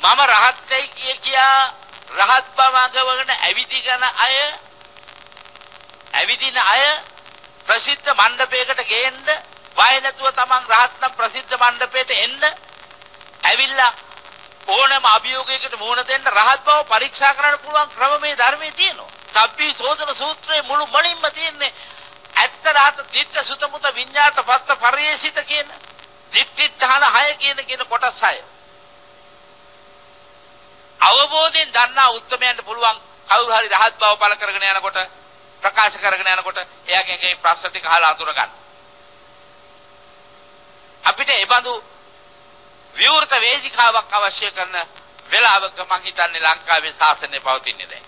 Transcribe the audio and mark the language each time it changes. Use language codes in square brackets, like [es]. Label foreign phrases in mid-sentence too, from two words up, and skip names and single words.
[si] මම රහත්යි කියා රහත් බවගෙන ඇවිදින අය ප්‍රසිද්ධ මණ්ඩපයකට ගේන්න බය නැතුව තමන් රහත් නම් ප්‍රසිද්ධ මණ්ඩපයට එන්න ඇවිල්ලා ඕනෑම අභියෝගයකට මුහුණ දෙන්න රහත් බව පරීක්ෂා කරන්න පුළුවන් ක්‍රම මේ ධර්මයේ තියෙනවා. සබ්බී සෝදන සූත්‍රයේ මුළු මලින්ම තියෙන්නේ ඇත්ත රහත [pi] දිට්ඨ සුත මුත විඤ්ඤාත පත්ත පරියේසිත [si] කියන දිට්ඨිඨාන 6 කියන කොටස් 6. අවබෝධයෙන් දන්නා උත්තරමයන්ට පුළුවන් කවුරු හරි රහත් බව පළ කරගෙන යනකොට ප්‍රකාශ කරගෙන යනකොට එයාගෙන් ඒ ප්‍රශ්න ටික අහලා අඳුර ගන්න. අපිට ඒ බඳු විවෘත වේදිකාවක් අවශ්‍ය කරන වෙලාවක මම හිතන්නේ ලංකාවේ ශාසනය පවතින්නේ නැහැ.